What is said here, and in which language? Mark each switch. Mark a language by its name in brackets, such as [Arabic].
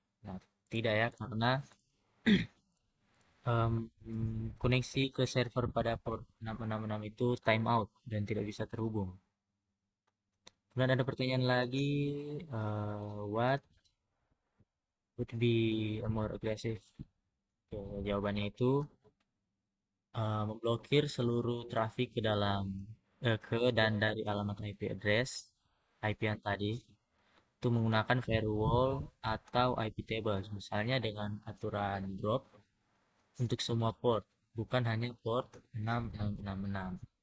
[Indonesian] Nah, tidak ya, karena em, koneksi ke server pada port 666 itu timeout dan tidak bisa terhubung. Kemudian ada pertanyaan lagi, [English] what would be a more aggressive? [Indonesian] Oke, jawabannya itu memblokir seluruh trafik ke dalam ke dan dari alamat IP address IP yang tadi itu menggunakan firewall atau IP tables, misalnya dengan aturan drop untuk semua port, bukan hanya port 6666.